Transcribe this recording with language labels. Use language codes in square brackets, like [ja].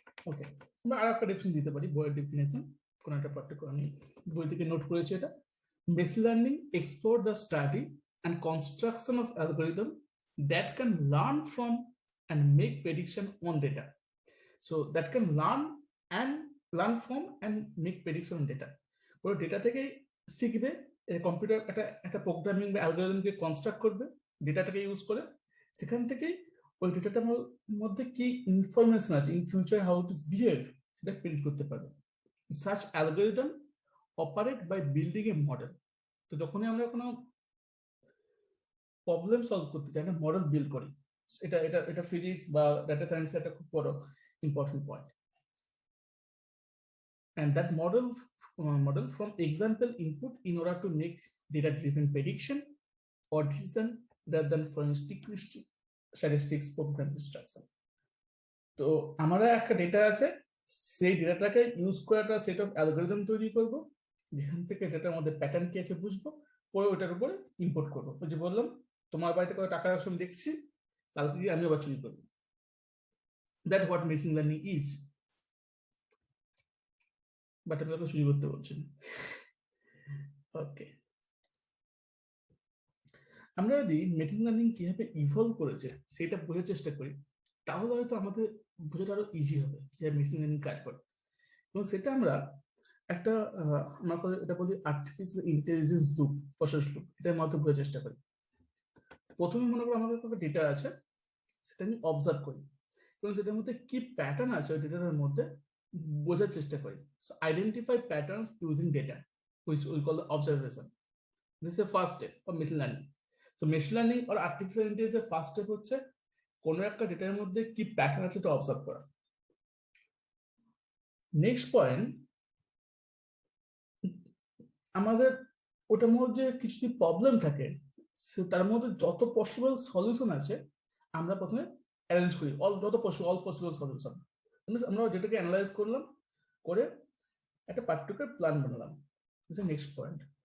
[bn] ওকে, আমরা আর একটা ডেফিনেশন দিতে পারি, বইয়ের ডেফিনেশন কোন একটা পার্টিকুলার আমি বই থেকে নোট করেছি এটা, [en] Machine learning explore the study and construction of algorithm that can learn from and make prediction on data. So that can learn from and make prediction on data. [bn] ওরা data থেকে শিখবে, computer একটা programming বা অ্যালগরিদমকে construct করবে ডেটাটাকে use করে, সেখান থেকে ওই ডেটাটার মধ্যে কি ইনফরমেশন আছে, [en] in future how it is behave, [bn] সেটা প্রেডিক্ট করতে পারবে। [en] Such algorithm operate by building a model. [bn] তো যখনই আমরা কোনো প্রবলেম সলভ করতে চাই, একটা মডেল বিল্ড করি। এটা এটা এটা ফিজিক্স বা ডাটা সায়েন্সের একটা খুব বড় important point. [en] And that model from example input in order to make data driven prediction or decision rather than from statistics program instruction. [bn] তো আমরা একটা ডেটা আছে, সেই ডেটাটাকে ইউজ করে একটা সেট অফ অ্যালগোরিদম তৈরি করব, যেখান থেকে ডেটার মধ্যে প্যাটার্ন কি আছে বুঝবো, পরে ওটার উপরে ইম্পোর্ট করবো। ওই যে বললাম তোমার বাড়িতে কত টাকা আছে আমি দেখছি, কালকে গিয়ে আমি আবার চুরি করবো। [en] That what machine learning is. [bn] But আমি ওকে চুরি করতে বলছি। ওকে, আমরা যদি মেশিন লার্নিং কিভাবে ইভলভ করেছে সেটা বোঝার চেষ্টা করি, তাহলে হয়তো আমাদের বোঝাটা আরো ইজি হবে কিভাবে মেশিন লার্নিং কাজ করে। এবং সেটা আমরা একটা আমরা এটা বলি artificial intelligence loop, process loop, এটার মাধ্যমে বোঝার চেষ্টা করি। প্রথমে মনে করো আমাদের একটা ডেটা আছে, সেটা আমি অবজার্ভ করি এবং সেটার মধ্যে কি প্যাটার্ন আছে ওই ডেটার মধ্যে বোঝার চেষ্টা করি। [en] So identify patterns using data which we call the observation. This is the first step of machine learning. So machine learning or artificial intelligence [bn] এর ফার্স্ট স্টেপ হচ্ছে কোন একটা ডেটার মধ্যে কি প্যাটার্ন আছে এটা অবজার্ভ করা। নেক্সট পয়েন্ট, আমাদের ওটার মধ্যে কিছু যদি প্রবলেম থাকে তার মধ্যে যত পসিবল সলিউশন আছে আমরা প্রথমে অ্যারেঞ্জ করি, যত পসিবল অল পসিবল সলিউশন আমরা যেটাকে অ্যানালাইজ করলাম, করে একটা পার্টিকুলার প্ল্যান বানালাম। Next point.